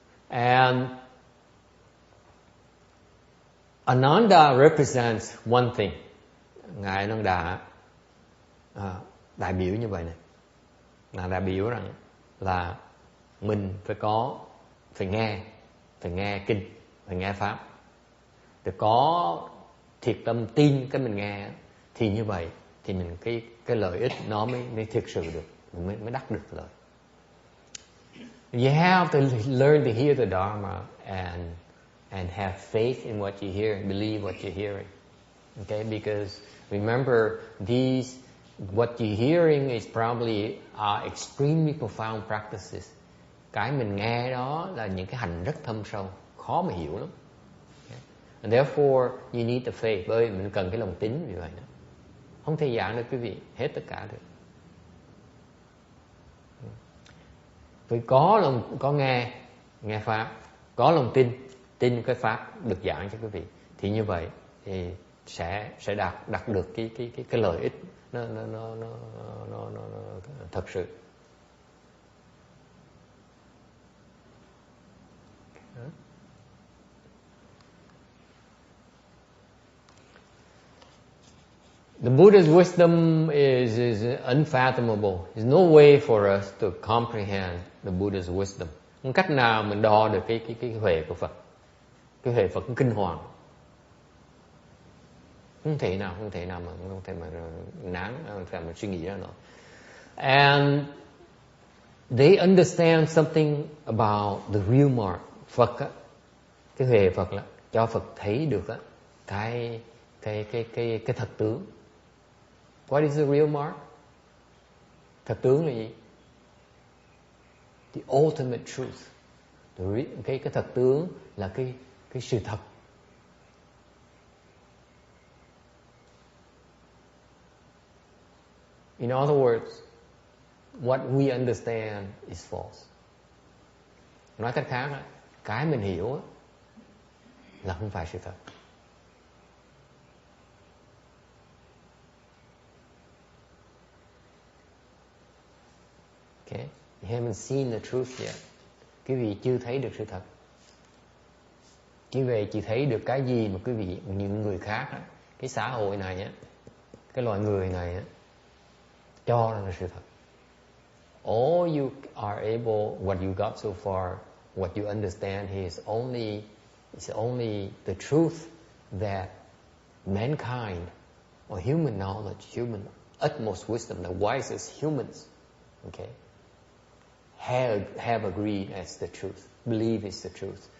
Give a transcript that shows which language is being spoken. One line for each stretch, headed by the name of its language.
English: And Ananda represents one thing.
Vietnamese: Ngài Ananda đại biểu như vậy này, là đại biểu rằng là mình phải nghe kinh, phải nghe pháp, để có thiệt tâm tin cái mình nghe, thì như vậy thì mình cái lợi ích nó mới thực sự được, mình mới đắc được lợi.
English: You have to learn to hear the Dharma and have faith in what you hear, believe what you're hearing. Okay, because remember, what you're hearing is probably extremely profound practices.
Vietnamese: Cái mình nghe đó là những cái hành rất thâm sâu, khó mà hiểu lắm. Okay.
English: And therefore you need the faith,
Vietnamese: bởi vì mình cần cái lòng tín vì vậy đó. Không thể giảng được quý vị hết tất cả được. Phải có nghe pháp, có lòng tin cái pháp được giảng cho quý vị, thì như vậy thì sẽ đạt được cái lợi ích nó thật sự.
English: The Buddha's wisdom is unfathomable. There's no way for us to comprehend the Buddha's wisdom.
Vietnamese: Không cách nào mình đo được cái huệ của Phật. Cái huệ Phật kinh hoàng. Không thể nào mà nán, không thể mà suy nghĩ ra nó.
English: And they understand something about the real mark.
Vietnamese: Phật á, cái huệ Phật là cho Phật thấy được á cái thật tướng.
English: What is the real mark?
Vietnamese: Thật tướng là gì?
English: The ultimate truth.
Vietnamese: Cái thật tướng là cái sự thật.
English: In other words, what we understand is false.
Vietnamese: Nói cách khác, cái mình hiểu là không phải sự thật.
English: Okay? You haven't seen the truth yet.
Vietnamese: Quý vị chưa thấy được sự thật. Quý vị chỉ thấy được cái gì mà quý vị, những người khác, cái xã hội này, cái loài người này cho là sự thật.
English: All you are able, what you got so far, what you understand is only the truth that mankind, or human knowledge, human utmost wisdom, the wisest humans, okay, have agreed as the truth, believe is the truth.